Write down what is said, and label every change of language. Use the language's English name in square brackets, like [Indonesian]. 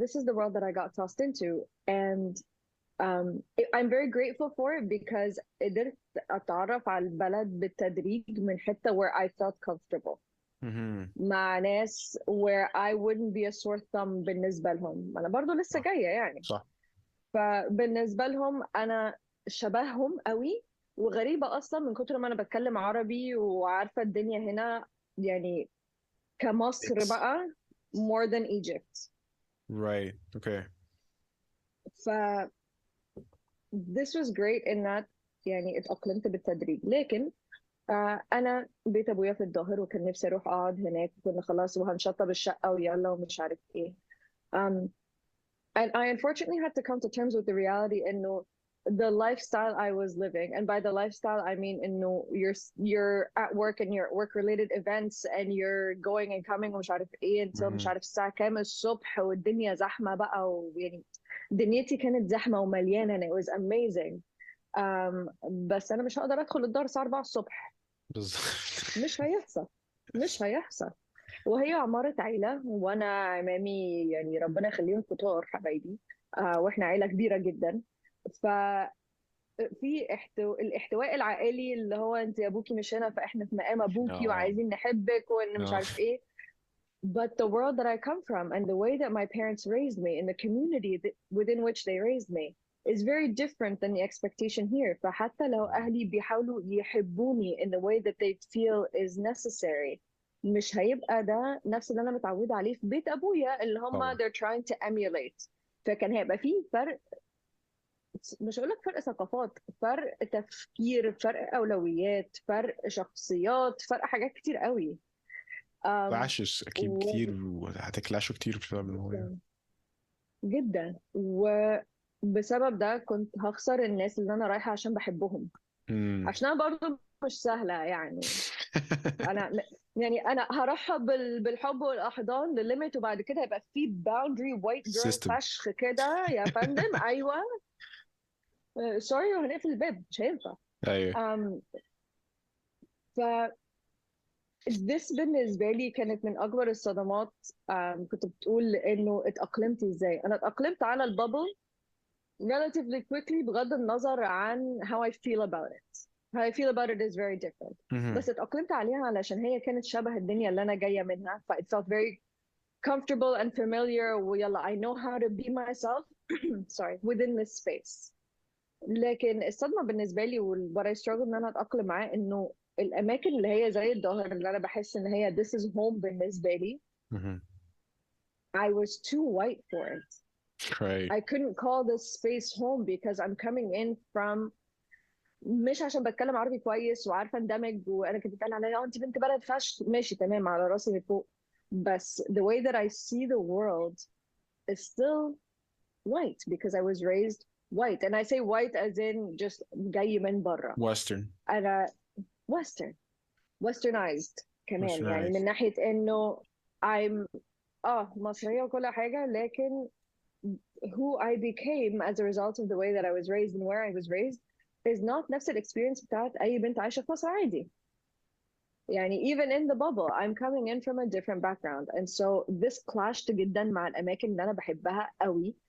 [English] This is the world that I got tossed into, and I'm very grateful for it because [Arabic] قدرت أتعرف على البلد بالتدريج من حتة [English] where I felt comfortable مم. [Arabic] مع ناس [English] where I wouldn't be a sore thumb [Arabic] بالنسبة لهم. أنا برضو لسه صح. جاية يعني. صح. فبالنسبة لهم أنا شبههم قوي، وغريبة أصلا من كتر ما أنا بتكلم عربي وعارفة الدنيا هنا يعني كمصر [English] it's بقى more than Egypt. right. okay. ف this was great in that [Arabic] يعني اتأقلمت بالتدريج. لكن أنا بيت أبويا في الظاهر وكان نفسي أروح أقعد هناك، وكنا خلاص وهنشطب الشقة ويلا ومش عارف إيه. [English] Um, and I unfortunately had to come to terms with the reality إنه the lifestyle I was living, and by the lifestyle I mean إنه you're at work and you're at work related events and you're going and coming [Arabic] ومش عارف إيه [English] until مش مم. [Arabic] عارف الساعة كام الصبح والدنيا زحمة بقى، ويعني دنيتي كانت زحمة ومليانة [English] and it was amazing. [Arabic] بس انا مش هقدر ادخل الدار الساعه 4 الصبح. بالظبط. مش هيحصل. مش هيحصل. وهي عمارة عيلة، وانا عمامي يعني ربنا يخليهم كتار حبايبي. واحنا عيلة كبيرة جدا. ففي الاحتواء العائلي اللي هو انت ابوكي مش هنا فاحنا في مقام ابوكي اه وعايزين نحبك وان مش اه عارف ايه. [English] But the world that I come from and the way that my parents raised me and the community within which they raised me is very different than the expectation here. [Arabic] فحتى لو أهلي بيحاولوا يحبوني [English] in the way that they feel is necessary، [Arabic] مش هيبقى ده نفس اللي أنا متعودة عليه في بيت أبويا اللي هم طبعا. [English] they're trying to emulate. [Arabic] فكان هيبقى فيه فرق. مش هقول لك فرق ثقافات، فرق تفكير، فرق أولويات، فرق شخصيات، فرق حاجات كتير قوي. um, كلاشز اكيد كتير، وهتكلاشوا كتير بسبب الموضوع ده. جدا. وبسبب ده كنت هخسر الناس اللي انا رايحه عشان بحبهم. امم. عشان انا برضو مش سهله يعني. انا يعني انا هرحب بالحب والاحضان لليميت، وبعد كده هيبقى في باوندري وايت جيرل سيستم. فشخ كده يا فندم. ايوه. سوري، وهنقفل الباب مش هينفع. ايوه. um, ف this بالنسبه لي كانت من اكبر الصدمات. كنت بتقول انه اتاقلمت ازاي. انا اتاقلمت على البابل [English] relatively quickly [Arabic] بغض النظر عن [English] how I feel about it. How I feel about it is very different. [Arabic] مهم. بس اتأقلمت عليها علشان هي كانت شبه الدنيا اللي أنا جاية منها. [English] ف it felt very comfortable and familiar. ويلا I know how to be myself sorry within this space. [Arabic] لكن الصدمة بالنسبة لي [English] what I struggle [Arabic] إن أنا أتأقلم معاه إنه الأماكن اللي هي زي الظاهر اللي أنا بحس إن هي [English] this is home [Arabic] بالنسبة لي مهم. [English] I was too white for it. right. I couldn't call this space home because I'm coming in from [Arabic] مش عشان بتكلم عربي كويس وعارفه اندمج. وانا كنت بتقال عليا انت بنت بلد فشخ، ماشي تمام على راسي من فوق. [English] بس the way that I see the world is still white because I was raised white. And I say white as in just [Arabic] جاي من بره. [English] western. [Arabic] انا [English] western westernized [Arabic] كمان، يعني [English] westernized. [Arabic] من ناحيه انه [English] I'm [Arabic] مصريه وكل حاجه، [English] لكن who I became as a result of the way that I was raised and where I was raised is not [Arabic] نفس الاكسبيرينس بتاعت اي بنت عايشه في مصر عادي. [English] يعني even in the bubble I'm coming in from a different background, and so this clashed [Arabic] جدا مع الاماكن اللي انا بحبها قوي.